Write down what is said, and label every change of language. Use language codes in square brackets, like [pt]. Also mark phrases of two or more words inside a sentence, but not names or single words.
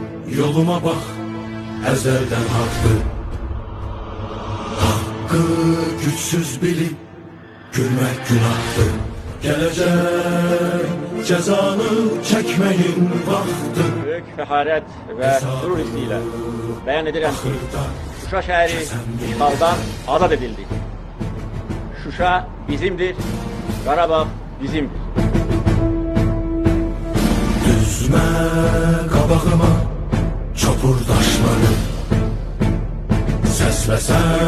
[tr] Yoluma bak, ezelden haktı. Hakkı güçsüz bilip gülmek günahtı. Gelecek cezanı çekmeyin vaxtı. [az] Büyük fəxarət və qürur hissi ilə bəyan edirəm ki, Şuşa şəhəri işğaldan azad edildi. Şuşa bizimdir, Qarabağ bizimdir. Düzmə qabağıma çopur daşları, səsləsən